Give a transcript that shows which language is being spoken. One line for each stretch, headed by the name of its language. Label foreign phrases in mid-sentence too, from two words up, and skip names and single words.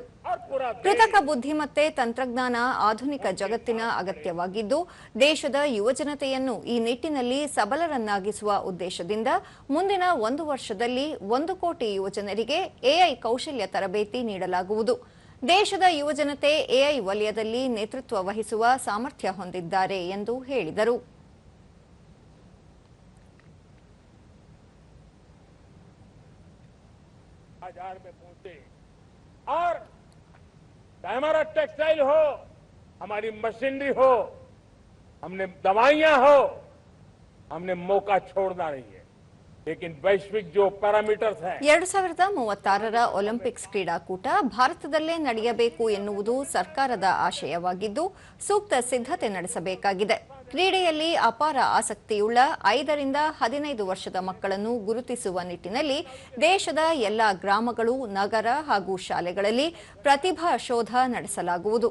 Kannada: ಕೃತಕ ಬುದ್ಧಿಮತ್ತೆ ತಂತ್ರಜ್ಞಾನ ಆಧುನಿಕ ಜಗತ್ತಿನ ಅಗತ್ಯವಾಗಿದ್ದು ದೇಶದ ಯುವಜನತೆಯನ್ನು ಈ ನಿಟ್ಟಿನಲ್ಲಿ ಸಬಲರನ್ನಾಗಿಸುವ ಉದ್ದೇಶದಿಂದ ಮುಂದಿನ 1 ವರ್ಷದಲ್ಲಿ 1 ಕೋಟಿ ಯುವಜನರಿಗೆ ಎಐ ಕೌಶಲ್ಯ ತರಬೇತಿ ನೀಡಲಾಗುವುದು. ದೇಶದ ಯುವಜನತೆ ಎಐ ವಲಯದಲ್ಲಿ ನೇತೃತ್ವ ವಹಿಸುವ ಸಾಮರ್ಥ್ಯ ಹೊಂದಿದ್ದಾರೆ ಎಂದು ಹೇಳಿದರು.
Hindi: बाजार में पहुंचे और हमारा टेक्सटाइल हो, हमारी मशीनरी हो, हमने दवाइयां हो, हमने मौका छोड़ना नहीं है. लेकिन वैश्विक जो पैरामीटर्स हैं
Kannada: 2036ರ ಒಲಿಂಪಿಕ್ಸ್ ಕ್ರೀಡಾಕೂಟ ಭಾರತದಲ್ಲೇ ನಡೆಯಬೇಕು ಎನ್ನುವುದು ಸರ್ಕಾರದ ಆಶಯವಾಗಿದ್ದು ಸೂಕ್ತ ಸಿದ್ಧತೆ ನಡೆಸಬೇಕಾಗಿದೆ. ಕ್ರೀಡೆಯಲ್ಲಿ ಅಪಾರ ಆಸಕ್ತಿಯುಳ್ಳ 5ರಿಂದ 15 ವರ್ಷದ ಮಕ್ಕಳನ್ನು ಗುರುತಿಸುವ ನಿಟ್ಟಿನಲ್ಲಿ ದೇಶದ ಎಲ್ಲಾ ಗ್ರಾಮಗಳು, ನಗರ ಹಾಗೂ ಶಾಲೆಗಳಲ್ಲಿ ಪ್ರತಿಭಾ ಶೋಧ ನಡೆಸಲಾಗುವುದು.